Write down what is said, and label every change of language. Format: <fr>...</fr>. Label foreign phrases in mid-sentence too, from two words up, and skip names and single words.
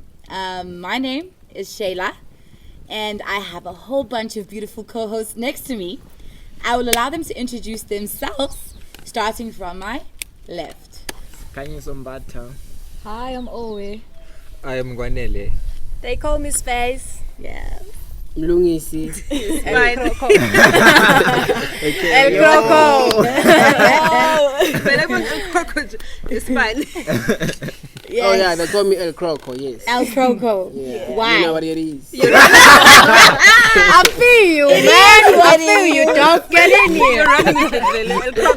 <en>My name is Shayla, and I have a whole bunch of beautiful co-hosts next to me. I will allow them to introduce themselves, starting from my left. Kanye Sombata. Hi, I'm Owe. I am Gwanele. They call me Space. Yeah. Mlungisi. El Croco. El Croco. It's fine. Yes. Oh yeah, they call me El Croco, yes. El Croco. Yeah. Why? You know what it is. I feel you, man. I feel you. Don't get in here. You're running with it, El Croco.</en>